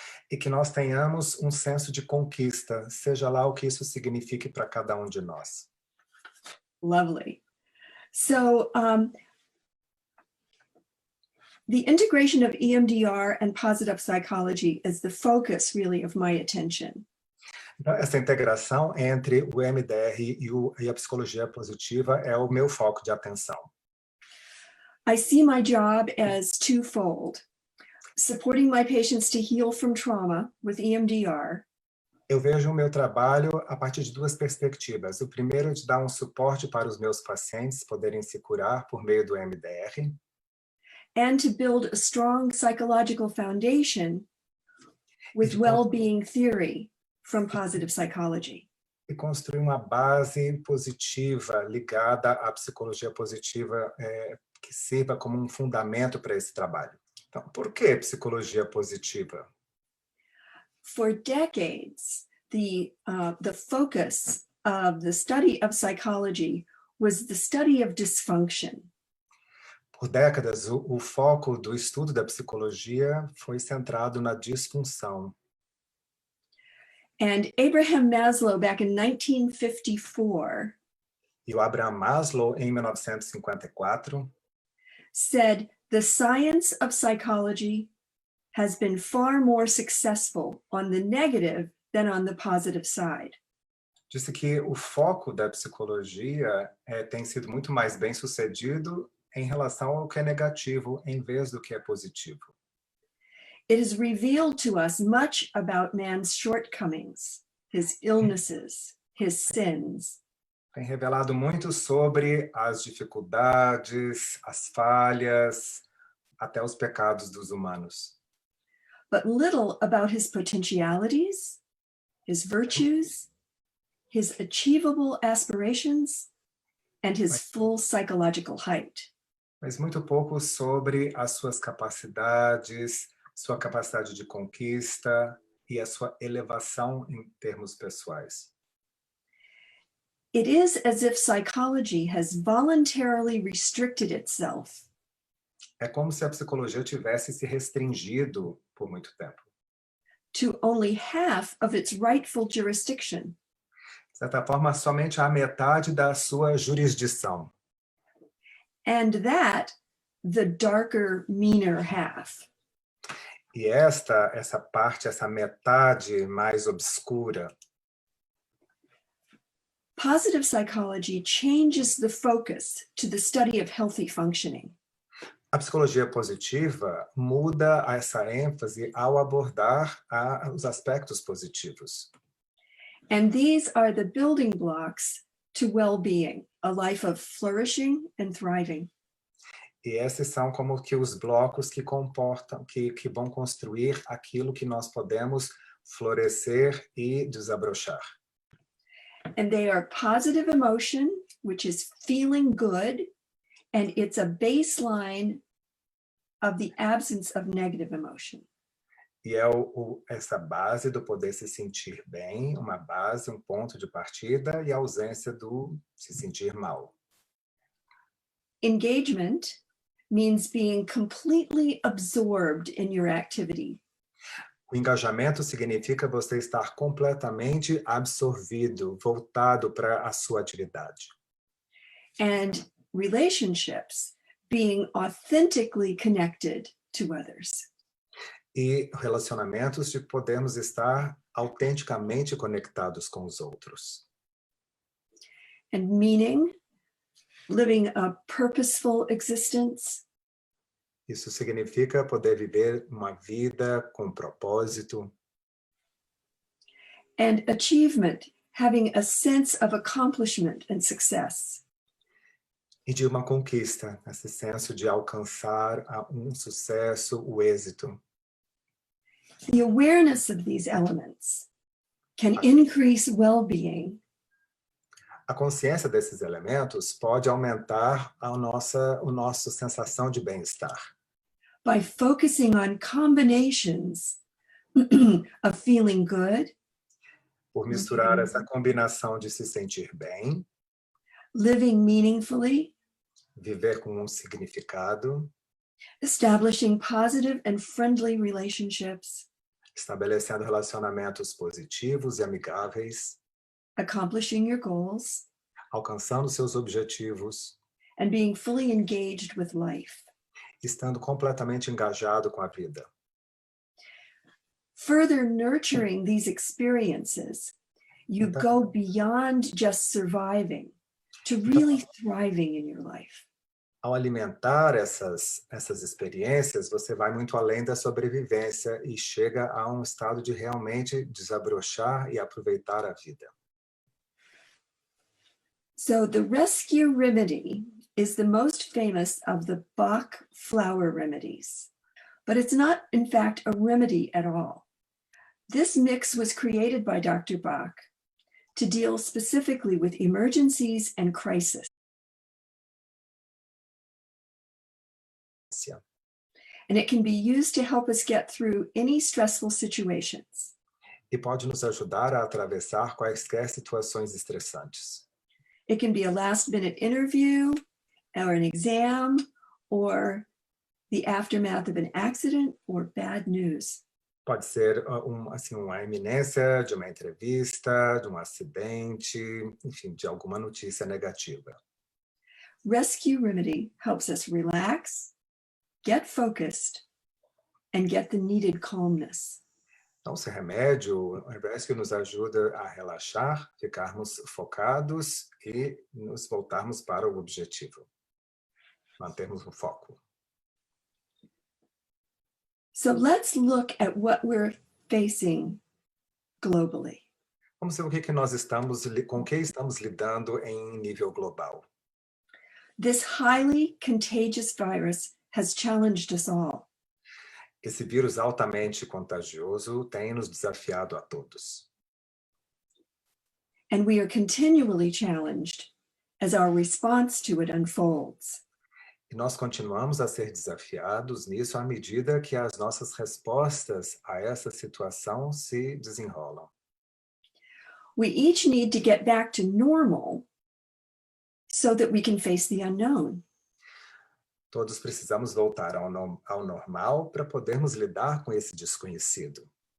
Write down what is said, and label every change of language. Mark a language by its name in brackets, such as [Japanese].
[Portuguese] E que nós tenhamos um senso de conquista, seja lá o que isso signifique para cada um de nós. [English] Lovely. So, the integration of EMDR and positive psychology is the focus, really, of my attention. [Portuguese] Então, essa integração entre o EMDR e a psicologia positiva é o meu foco de atenção. [English] I see my job as twofold: supporting my patients to heal from trauma with EMDR. [Portuguese] Eu vejo o meu trabalho a partir de duas perspectivas. O primeiro é de dar um suporte para os meus pacientes poderem se curar por meio do EMDR. [English] And to build a strong psychological foundation with well-being theory from positive psychology. [Portuguese] E construir uma base positiva ligada à psicologia positiva que sirva como um fundamento para esse trabalho. Então, por que psicologia positiva? [English] For decades, the focus of the study of psychology was the study of dysfunction. [Portuguese] Por décadas, o foco do estudo da psicologia foi centrado na disfunção. [English] And Abraham Maslow, back in 1954, [Portuguese] E o Abraham Maslow, em 1954, [English] said, "The science of psychology has been far more successful on the negative than on the positive side." [Portuguese] disse que o foco da psicologia tem sido muito mais bem-sucedido em relação ao que é negativo, em vez do que é positivo. [English] It has revealed to us much about man's shortcomings, his illnesses, his sins. [Portuguese] Tem revelado muito sobre as dificuldades, as falhas, até os pecados dos humanos. [English] But little about his potentialities, his virtues, his achievable aspirations, and his full psychological height. [Portuguese] Mas muito pouco sobre as suas capacidades, sua capacidade de conquista e a sua elevação em termos pessoais. [English] It is as if psychology has voluntarily restricted itself [Portuguese] É como se a psicologia tivesse se restringido por muito tempo. [English] to only half of its rightful jurisdiction. [Portuguese] De certa forma, somente a metade da sua jurisdição. [English] And that, the darker, meaner half. [Portuguese] E essa parte, essa metade mais obscura, [English] Positive psychology changes the focus to the study of healthy functioning. [Portuguese] a psicologia positiva muda essa ênfase ao abordar os aspectos positivos. [English] And these are the building blocks to well-being, a life of flourishing and thriving. [Portuguese] E esses são como que os blocos que comportam, que vão construir aquilo que nós podemos florescer e desabrochar. [English] And they are positive emotion, which is feeling good, and it's a baseline of the absence of negative emotion. [Portuguese] E é essa base do poder se sentir bem, uma base, um ponto de partida, e a ausência do se sentir mal. [English] Engagement means being completely absorbed in your activity. [Portuguese] O engajamento significa você estar completamente absorvido, voltado para a sua atividade. [English] And relationships being authentically connected to others. [Portuguese] E relacionamentos de podermos estar autenticamente conectados com os outros. [English] And meaning, living a purposeful existence. [Portuguese] Isso significa poder viver uma vida com propósito. [English] And achievement, having a sense of accomplishment and success. [Portuguese] E de uma conquista, esse senso de alcançar um sucesso, o êxito. [English] The awareness of these elements can increase well-being. [Portuguese] A consciência desses elementos pode aumentar a nossa sensação de bem-estar. [English] By focusing on combinations of feeling good, [Portuguese] Por misturar essa combinação de se sentir bem, [English] living meaningfully, [Portuguese] viver com um significado, [English] establishing positive and friendly relationships, [Portuguese] estabelecendo relacionamentos positivos e amigáveis, [English] accomplishing your goals, [Portuguese] alcançando seus objetivos, [English] and being fully engaged with life. [Portuguese] estando completamente engajado com a vida. [English] Further nurturing these experiences, you go beyond just surviving to really thriving in your life. [Portuguese] Ao alimentar essas experiências, você vai muito além da sobrevivência e chega a um estado de realmente desabrochar e aproveitar a vida. [English] So the rescue remedy is the most famous of the Bach flower remedies, but it's not, in fact, a remedy at all. This mix was created by Dr. Bach to deal specifically with emergencies and crisis. And it can be used to help us get through any stressful situations. [Portuguese] E pode nos ajudar a atravessar quaisquer situações estressantes. [English] It can be a last-minute interview, or an exam, or the aftermath of an accident or bad news. [Portuguese] Pode ser uma iminência de uma entrevista, de um acidente, enfim, de alguma notícia negativa. [English] Rescue remedy helps us relax, get focused, and get the needed calmness. [Portuguese] Então, esse remédio, o rescue nos ajuda a relaxar, ficarmos focados e nos voltarmos para o objetivo. Mantermos o foco. [English] So let's look at what we're facing globally. [Portuguese] Vamos ver com o que estamos lidando em nível global. [English] This highly contagious virus has challenged us all. [Portuguese] Esse vírus altamente contagioso tem nos desafiado a todos. [English] And we are continually challenged as our response to it unfolds. [Portuguese] E nós continuamos a ser desafiados nisso à medida que as nossas respostas a essa situação se desenrolam. [English] We each need to get back to normal so that we can face the unknown. [Portuguese] Todos precisamos voltar ao normal para podermos lidar com esse desconhecido.